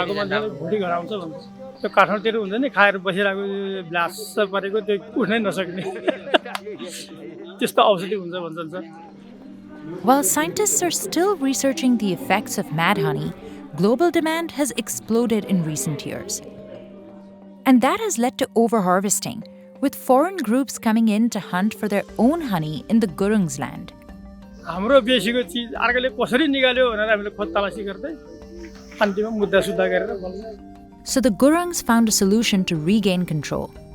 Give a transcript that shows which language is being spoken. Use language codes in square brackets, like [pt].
[ne] त्यो काठमाडौँतिर हुन्छ नि खाएर बसिरहेको ब्लास्ट परेको त्यो उठ्नै नसक्ने त्यस्तो औषधि हुन्छ भन्छन् sir. [en] While scientists are still researching the effects of mad honey, global demand has exploded in recent years. And that has led to overharvesting, with foreign groups coming in to hunt for their own honey in the Gurung's land. [ne] हाम्रो बेसीको चीज अर्कोले कसरी निकाल्यो भनेर हामीले खोज तलासी गर्दै अन्तिममा मुद्दा सुद्धा गरेर बोल्छ. [en] So the Gurungs found a solution to regain control.